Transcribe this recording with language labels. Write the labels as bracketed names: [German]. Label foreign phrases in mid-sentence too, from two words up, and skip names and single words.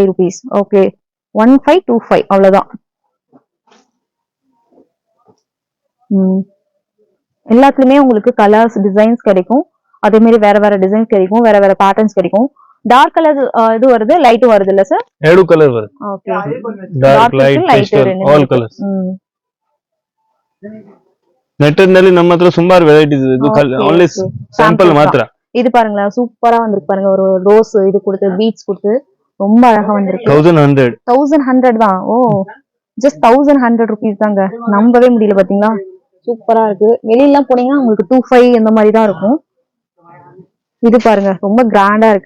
[Tamil] ருபீஸ். ஓகே, 1525 அவ்வளவுதான். எல்லாத்துலயுமே உங்களுக்கு [English] colours designs [Tamil] கிடைக்கும். அதே மாதிரி வேற வேற டிசைன்ஸ் கிடைக்கும், வேற வேற பேட்டர்ன்ஸ் கிடைக்கும். [English] dark colour [Tamil] இது வருது, லைட்டும் வருது இல்ல சார்? [Kannada] ಎರಡು ಕಲರ್ ಬರುತ್ತೆ. [Tamil] ஓகே, [English] dark light pastel all colours. [Kannada] ನೆಟ್ಟೆಡ್ ನಲ್ಲಿ ನಮ್ಮ ಹತ್ರ ಸುಮಾರು ವೆರೈಟೀಸ್ ಇದೆ. ಇದು [English] only sample [Kannada] ಮಾತ್ರ. [Tamil] இது பாருங்களா, சூப்பரா வந்திருக்கு பாருங்க. ஒரு ரோஸ் இது கொடுத்து பீட்ஸ் கொடுத்து ரொம்ப அழகா வந்திருக்கு. 1100 தான். ஓ, [English] just 1100 rupees [Tamil] தாங்க. நம்பவே முடியல பாத்தீங்களா, சூப்பரா இருக்கு. வெளியெல்லாம் போனீங்கன்னா உங்களுக்கு 25 இந்த மாதிரி தான் இருக்கும். இது பாருங்க ரொம்ப கிராண்டா இருக்கு.